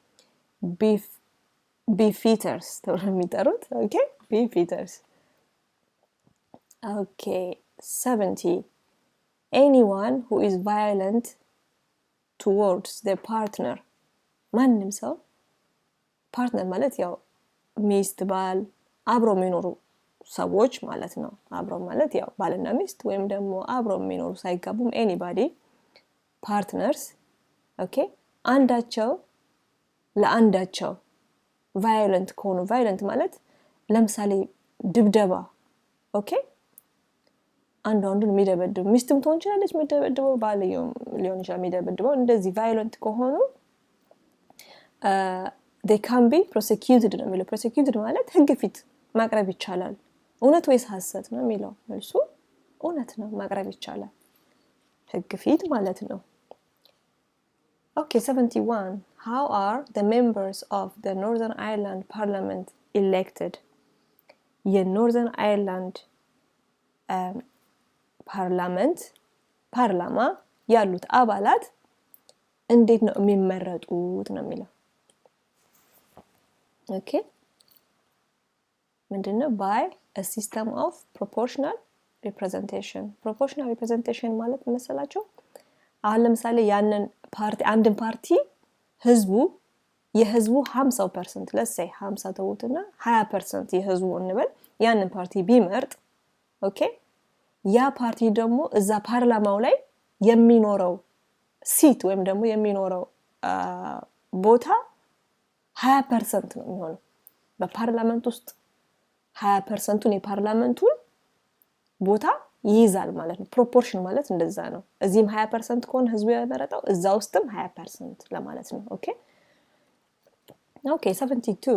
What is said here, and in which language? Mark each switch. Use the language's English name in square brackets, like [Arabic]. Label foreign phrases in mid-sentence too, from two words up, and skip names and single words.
[English] ቢፊተርስ [Amharic] ተብለው የሚጠሩት [English] ኦኬ ቢፊተርስ። ኦኬ 70 Anyone who is violent towards their partner ማንም [Amharic] ሰው ፓርትነር ማለት ያው ሚስት ባል አብሮ የሚኖሩ ሰዎች ማለት ነው። አብሮ ማለት ያው ባልና ሚስት ወይም ደግሞ አብሮ የሚኖሩ ሳይጋቡም [English] anybody partners [Amharic] ኦኬ አንዳቸው ለአንዳቸው violent ከሆኑ violent ማለት ለምሳሌ ድብደባ ኦኬ አንዱን የሚደበድብ ሚስትም ትሆን ይችላለች የሚደበድበው፣ ባልየው ሊሆን ይችላል የሚደበድበው። እንደዚህ ቫዮለንት ከሆኑ [English] they can be prosecuted [Amharic] ነው የሚለው። prosecuted ማለት ህግ ፊት ማቅረብ ይቻላል። እውነት ወይስ ሐሰት ነው የሚለው መልሱ እውነት ነው፣ ማቅረብ ይቻላል ህግ ፊት ማለት ነው። Okay, 71. [English] How are the members of the Northern Ireland Parliament elected? [Amharic] የኖርዘርን አይርላንድ ፓርላማ ያሉት አባላት እንዴት ነው የሚመረጡት ነው የሚለው። ኦኬ ምንድነው? [English] by a system of proportional representation. proportional representation [Amharic] ማለት መሰላችሁ? አሁን ለምሳሌ ያንን ፓርቲ አንድን ፓርቲ የህዝቡ 50% [English] let's say 50 [Amharic] ተውትና 20% የህዝቡ እንበል ያንን ፓርቲ ቢመርጥ ኦኬ ያ ፓርቲ ደግሞ እዛ ፓርላማው ላይ የሚኖረው ሲት ወይም ደግሞ የሚኖረው ቦታ 20% ነው የሚሆነው። በፓርላመንት ውስጥ 20%ን የፓርላመንቱን ቦታ ይይዛል ማለት ነው። ፕሮፖርሽን ማለት እንደዛ ነው። እዚህም 20% ከሆነ ህዝቡ ያመረጠው እዛ ውስጥም 20% ለማለት ነው። Okay, 72.